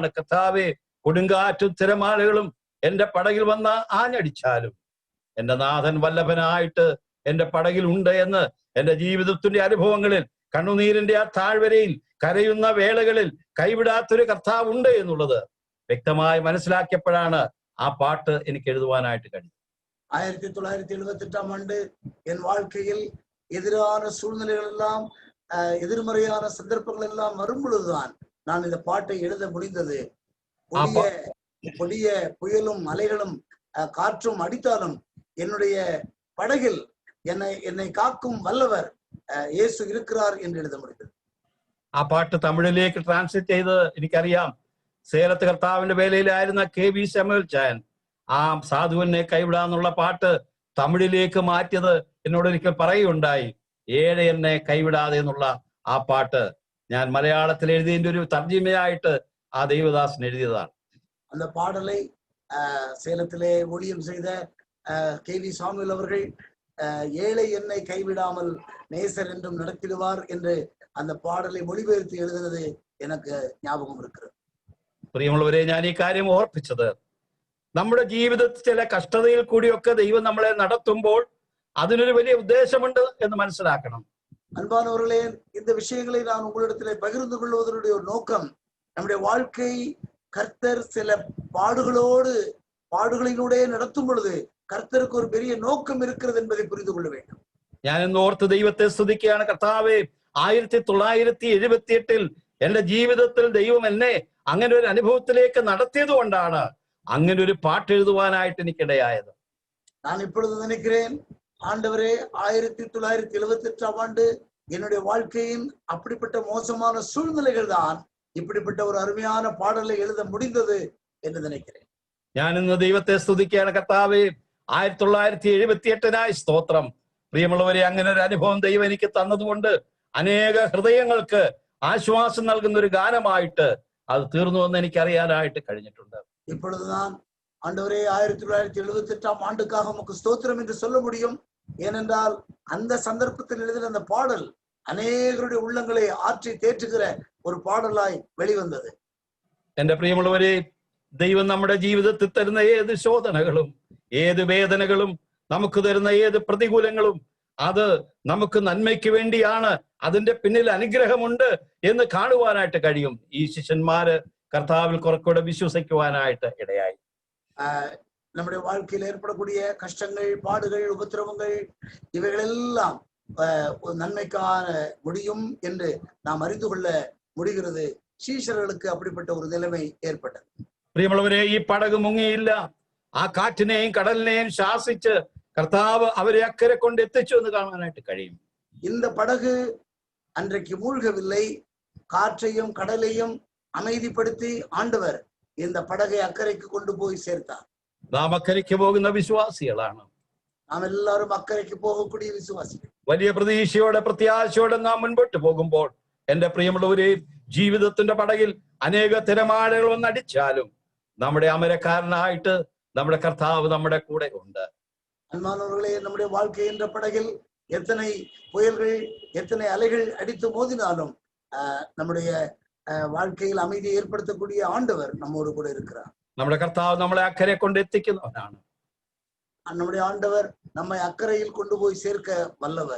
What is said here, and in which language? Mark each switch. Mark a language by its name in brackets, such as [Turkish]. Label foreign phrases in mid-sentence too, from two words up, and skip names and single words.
[Malayalam] കർത്താവേ, കൊടുങ്കാറ്റും തിരമാലകളും എന്റെ പടകിൽ വന്ന ആഞ്ഞടിച്ചാലും എന്റെ നാഥൻ വല്ലഭനായിട്ട് എന്റെ പടകിൽ ഉണ്ട് എന്ന് എന്റെ ജീവിതത്തിന്റെ അനുഭവങ്ങളിൽ, കണ്ണുനീരിന്റെ ആ താഴ്വരയിൽ കരയുന്ന വേളകളിൽ കൈവിടാത്തൊരു കർത്താവ് ഉണ്ട് എന്നുള്ളത് വ്യക്തമായി മനസ്സിലാക്കിയപ്പോഴാണ് ആ പാട്ട് എനിക്ക് എഴുതുവാനായിട്ട് കഴിഞ്ഞത്. [Tamil] 1978 ஆண்டு என் வாழ்க்கையில் எதிரான சூழ்நிலைகள் எல்லாம், எதிர்மறையான சந்தர்ப்பங்கள் எல்லாம் வரும் பொழுதுதான் நான் இந்த பாட்டை எழுத முடிந்தது. கொடிய புயலும் அலைகளும் காற்றும் அடித்தாலும் என்னுடைய படகில் என்னை காக்கும் வல்லவர் இயேசு இருக்கிறார் என்று எழுத முடிந்தது. [Malayalam] ആ പാട്ട് തമിഴിലേക്ക് ട്രാൻസ്ലേറ്റ് ചെയ്ത് എനിക്കറിയാം. സേലത്ത് കർത്താവിന്റെ വേലയിലായിരുന്ന KV ശമൂവേൽ ചായൻ ആ സാധുവിനെ കൈവിടാന്നുള്ള പാട്ട് തമിഴിലേക്ക് മാറ്റിയത് എന്നോട് ഒരിക്കൽ പറയുകയുണ്ടായി. ഏഴ് എന്നെ കൈവിടാതെ എന്നുള്ള ആ പാട്ട് ഞാൻ മലയാളത്തിൽ എഴുതിയതിന്റെ ഒരു തർജിമയായിട്ട് ആ ദൈവദാസൻ എഴുതിയതാണ്. [Tamil] அந்த பாடலை சேலத்திலே ஊழியம் செய்த KV சாமுவேல் அவர்கள் ஏழை என்னை கைவிடாமல் நேசர் என்றும் நடத்திடுவார் என்று அந்த பாடலை மொழிபெயர்த்து எழுதுனது எனக்கு ஞாபகம் இருக்கிறது. [Malayalam] പ്രിയമുള്ളവരെ, ഞാൻ ഈ കാര്യം ഓർപ്പിച്ചത്, നമ്മുടെ ജീവിതത്തിൽ ചില കഷ്ടതയിൽ കൂടിയൊക്കെ ദൈവം നമ്മളെ നടത്തുമ്പോൾ അതിനൊരു വലിയ ഉദ്ദേശമുണ്ട് എന്ന് മനസ്സിലാക്കണം. [Tamil] அன்பானவர்களே, இந்த விஷயங்களை நான் உங்களிடத்திலே பகிர்ந்து கொள்வதனுடைய ஒரு நோக்கம், நம்முடைய வாழ்க்கை கர்த்தர் சில பாடுகளினூடே நடத்தும் பொழுது கர்த்தருக்கு ஒரு பெரிய நோக்கம் இருக்கிறது என்பதை புரிந்து கொள்ள வேண்டும். [Malayalam] ഞാൻ ഇന്ന് ഓർത്ത് ദൈവത്തെ സ്തുതിക്കുകയാണ്. കർത്താവേ, 1978 എന്റെ ജീവിതത്തിൽ ദൈവം എന്നെ അങ്ങനെ ഒരു അനുഭവത്തിലേക്ക് നടത്തിയത് കൊണ്ടാണ് അങ്ങനെ ഒരു പാട്ട് എഴുതുവാനായിട്ട് എനിക്കിടയായത്. [Tamil] நான் இப்பொழுது நினைக்கிறேன், ஆண்டவரே, 1978 ஆண்டு என்னுடைய வாழ்க்கையின் அப்படிப்பட்ட மோசமான சூழ்நிலைகள் தான் இப்படிப்பட்ட ஒரு அருமையான பாடலை எழுத முடிந்தது என்று நினைக்கிறேன். [Malayalam] ഞാൻ ഇന്ന് ദൈവത്തെ സ്തുതിക്കുകയാണ്. കർത്താവേ, 1978 സ്തോത്രം. പ്രിയമുള്ളവരെ, അങ്ങനെ ഒരു അനുഭവം ദൈവം എനിക്ക് തന്നതുകൊണ്ട് അനേക ഹൃദയങ്ങൾക്ക് ആശ്വാസം നൽകുന്ന ഒരു ഗാനമായിട്ട് അത് തീർന്നു എന്ന് എനിക്കറിയാനായിട്ട് കഴിഞ്ഞിട്ടുണ്ട്. [Tamil] இப்பொழுது நான், ஆண்டவரே, 1978 ஆண்டுக்காக உமக்கு ஸ்தோத்திரம் என்று சொல்ல முடியும். ஏனென்றால் அந்த சந்தர்ப்பத்தில் எழுதின அந்த பாடல் அநேகருடைய உள்ளங்களை ஆற்றி தேற்றுகிற ஒரு பாடலாய் வெளிவந்தது. [Malayalam] എന്റെ പ്രിയമുള്ളവരെ, ദൈവം നമ്മുടെ ജീവിതത്തിൽ തരുന്ന ഏത് ശോധനകളും ഏത് വേദനകളും നമുക്ക് തരുന്ന ഏത് പ്രതികൂലങ്ങളും അത് നമുക്ക് നന്മയ്ക്ക് വേണ്ടിയാണ്, അതിന്റെ പിന്നിൽ അനുഗ്രഹമുണ്ട് എന്ന് കാണുവാനായിട്ട് കഴിയും. ഈ ശിഷ്യന്മാര് കർത്താവിൽ കുറച്ചുകൂടെ വിശ്വസിക്കുവാനായിട്ട് ഇടയായി. [Tamil] நம்முடைய வாழ்க்கையில் ஏற்படக்கூடிய கஷ்டங்கள், பாடுகள், உபத்திரவங்கள் இவைகளெல்லாம் நன்மைக்கான முடியும் என்று நாம் அறிந்து கொள்ள முடிகிறது. ശീശர்களுக்கு அப்படிப்பட்ட ஒரு நிலைமை ஏற்பட்டது. [Malayalam] പ്രിയമുള്ളവരെ, ഈ പടക് മുങ്ങിയില്ല. ആ കാറ്റിനെയും കടലിനെയും ശാസിച്ച് കർത്താവ് അവരെ അക്കരെ കൊണ്ട് എത്തിച്ചു എന്ന് കാണാനായിട്ട് കഴിയും. [Tamil] இந்த படகு அன்றைக்கு மூழ்கவில்லை. காற்றையும் கடலையும் அமைதிப்படுத்தி ஆண்டவர் இந்த படகை அக்கறைக்கு கொண்டு போய் சேர்த்தார். [Malayalam] നാം അക്കരയ്ക്ക് പോകുന്ന വിശ്വാസികളാണ്. നാം എല്ലാവരും അക്കരയ്ക്ക് പോകக்கூடிய വിശ്വാസികൾ. വലിയ പ്രതീക്ഷയോടെ പ്രത്യാശയോടെ നാം മുൻപോട്ട് പോകുമ്പോൾ എന്റെ പ്രിയമുള്ളവരെ, ജീവിതത്തിന്റെ പടകിൽ അനേക തിരമാലകൾ വന്നടിച്ചാലും നമ്മുടെ അമരക്കാരനായിട്ട് നമ്മുടെ കർത്താവ് നമ്മുടെ കൂടെ ഉണ്ട്. [Tamil] அன்பானவர்களே, நம்முடைய வாழ்க்கை என்ற படகில் எத்தனை புயல்கள், எத்தனை அலைகள் அடித்து மோதினாலும் நம்முடைய வாழ்க்கையில் அமைதியை ஏற்படுத்தக்கூடிய ஆண்டவர் நம்மோடு கூட இருக்கிறார். [Malayalam] നമ്മുടെ കർത്താവ് നമ്മളെ അക്കരെ കൊണ്ട് എത്തിക്കുന്നവനാണ്. [Tamil] நம்முடைய ஆண்டவர் நம்மை அக்கறையில் கொண்டு போய் சேர்க்க வல்லவர்.